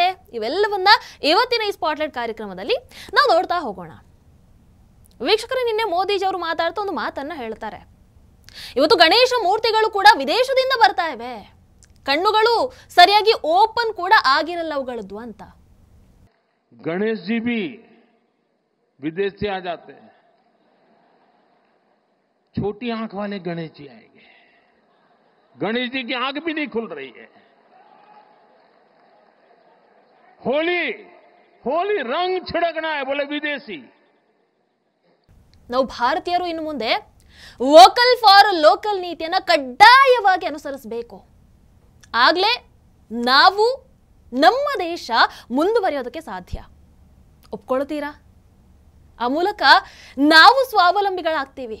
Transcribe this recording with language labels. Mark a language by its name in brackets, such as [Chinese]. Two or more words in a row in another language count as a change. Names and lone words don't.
[Kannada] ಇವೆಲ್ಲವನ್ನ ಇವತ್ತಿನ ಈ ಸ್ಪಾಟ್ಲೈಟ್ ಕಾರ್ಯಕ್ರಮದಲ್ಲಿ ನಾವು ನೋಡ್ತಾ ಹೋಗೋಣ. ವೀಕ್ಷಕರೇ, ನಿನ್ನೆ ಮೋದಿಜಿ ಅವರು ಮಾತಾಡ್ತಾ ಒಂದು ಮಾತನ್ನ ಹೇಳ್ತಾರೆ. ಇವತ್ತು ಗಣೇಶ ಮೂರ್ತಿಗಳು ಕೂಡ ವಿದೇಶದಿಂದ ಬರ್ತಾ ಇವೆ, ಕಣ್ಣುಗಳು ಸರಿಯಾಗಿ ಓಪನ್ ಕೂಡ ಆಗಿರಲ್ಲ ಅವುಗಳದ್ದು ಅಂತ. [Hindi] गणेश जी भी विदेश से आ जाते हैं. छोटी आंख वाले गणेश जी आएंगे. गणेश जी की आंख भी नहीं खुल रही है. होली होली रंग छिड़कना है, बोले विदेशी. [Kannada] ನಾವು ಭಾರತೀಯರು ಇನ್ನು ಮುಂದೆ [English] vocal for local [Kannada] ನೀತಿಯನ್ನು ಕಡ್ಡಾಯವಾಗಿ ಅನುಸರಿಸಬೇಕು. ಆಗ್ಲೇ ನಾವು ನಮ್ಮ ದೇಶ ಮುಂದುವರಿಯೋದಕ್ಕೆ ಸಾಧ್ಯ. ಒಪ್ಕೊಳ್ತೀರಾ? ಆ ಮೂಲಕ ನಾವು ಸ್ವಾವಲಂಬಿಗಳಾಗ್ತೀವಿ.